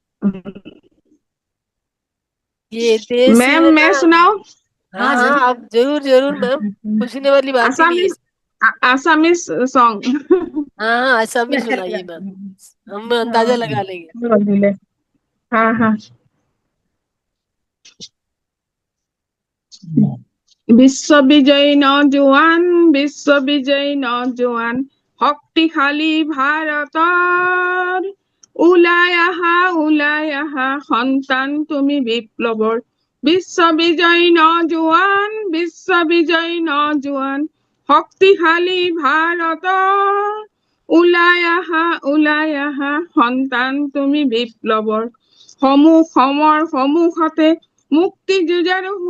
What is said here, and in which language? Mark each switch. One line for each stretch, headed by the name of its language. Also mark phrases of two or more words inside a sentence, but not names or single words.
Hindi: ये देश मैम है ना। मैं सुनाऊं? हाँ हाँ हाँ जरूर। आप जरूर जरूर मैम, पूछने वाली बात ही नहीं है।
English: Assamese, Assamese song.
Hindi: हाँ हाँ ऐसा भी अच्छा सुनाइए मैम, लगा। हम अंदाजा लगा लेंगे। बोल दिले। हाँ हाँ।
Assamese: বিশ্ববিজয়ী নজোৱান, বিশ্ববিজয়ী নজোৱান, শক্তিশালী ভাৰতৰ, ওলাই আহা সন্তান তুমি বিপ্লৱৰ, বিশ্ববিজয়ী নজোৱান, বিশ্ববিজয়ী নজোৱান, শক্তিশালী ভাৰতৰ, ওলাই আহা সন্তান তুমি বিপ্লৱৰ, সন্মুখতে মুক্তি যুঁজৰ